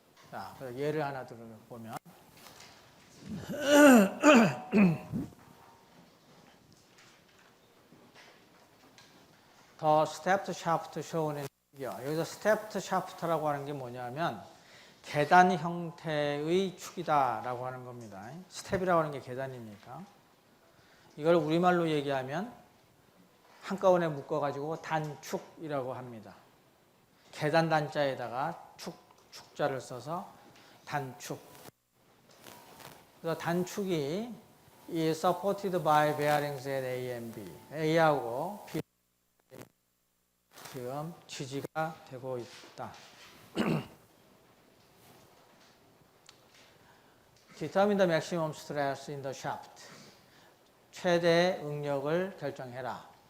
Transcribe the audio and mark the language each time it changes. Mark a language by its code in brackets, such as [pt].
[ko] 자, 예를 하나 들어보면 더 스텝트 샤프트 shown 여기서 스텝트 샤프트라고 하는 게 뭐냐면 계단 형태의 축이다라고 하는 겁니다. 스텝이라고 하는 게 계단이니까 이걸 우리말로 얘기하면 한꺼번에 묶어가지고 단축이라고 합니다. 계단 단자에다가 축자를 써서 단축. 그래서 단축이 [en] is supported by bearings at A and B. [ko] A하고 B 지금 지지가 되고 있다. [en] Determine the maximum stress in the shaft. [ko] 최대 응력을 결정해라.